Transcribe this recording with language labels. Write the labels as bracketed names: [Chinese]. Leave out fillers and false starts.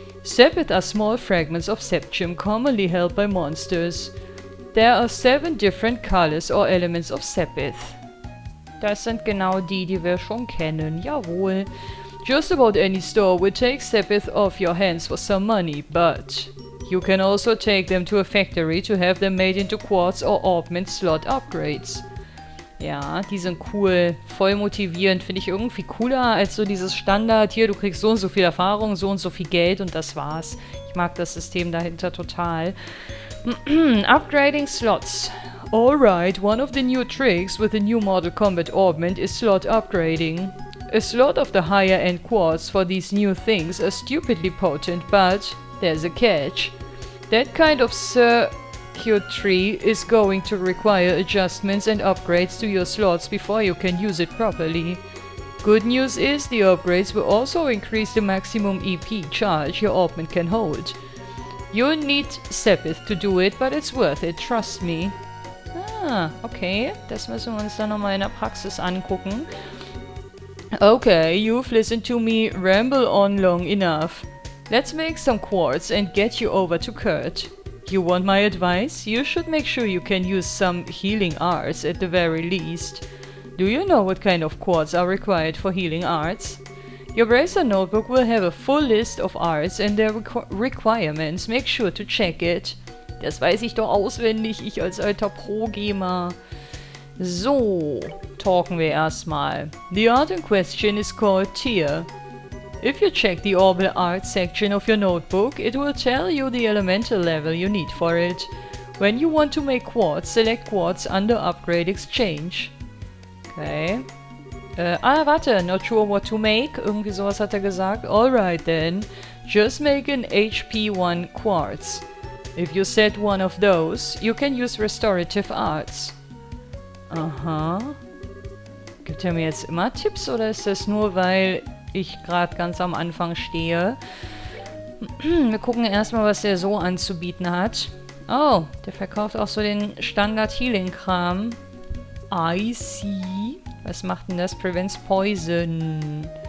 [English] Sepith are small fragments of septium commonly held by monsters. There are 7 different colors or elements of Sepith. [German] Das sind genau die wir schon kennen, jawohl. [English] Just about any store will take Sepith off your hands for some money, but you can also take them to a factory to have them made into quartz or Orbment slot upgrades. [German] Ja, die sind cool, voll motivierend, finde ich irgendwie cooler als so dieses Standard, hier, du kriegst so und so viel Erfahrung, so und so viel Geld und das war's. Ich mag das System dahinter total. [English] Upgrading slots. Alright, one of the new tricks with the new model combat Orbment is slot upgrading. A slot of the higher end quartz for these new things are stupidly potent, but there's a catch. That kind of circuitry is going to require adjustments and upgrades to your slots before you can use it properly. Good news is the upgrades will also increase the maximum EP charge your Orbment can hold. You'll need Sepith to do it, but it's worth it, trust me. [German] Ah, okay, das müssen wir uns dann nochmal in der Praxis angucken. [English] Okay, you've listened to me ramble on long enough. Let's make some quartz and get you over to Kurt. You want my advice? You should make sure you can use some healing arts at the very least. Do you know what kind of quartz are required for healing arts? Your Bracer notebook will have a full list of arts and their requirements. Make sure to check it. [German] Das weiß ich doch auswendig, ich als alter Pro-Gamer. So, talken wir erstmal. [English] The art in question is called HIER. If you check the Orbal Art section of your notebook, it will tell you the elemental level you need for it. When you want to make quartz, select quartz under Upgrade Exchange. Okay. [German] Warte, [English] not sure what to make. [German] Irgendwie sowas hat er gesagt. [English] Alright then. Just make an HP1 quartz. If you set one of those, you can use restorative arts. Aha. [German] Gibt er mir jetzt immer Tipps oder ist das nur, weil ich gerade ganz am Anfang stehe? Wir gucken erstmal, was der so anzubieten hat. Oh, der verkauft auch so den Standard-Healing-Kram. [English] I see. [German] Was macht denn das? [English] Prevents Poison.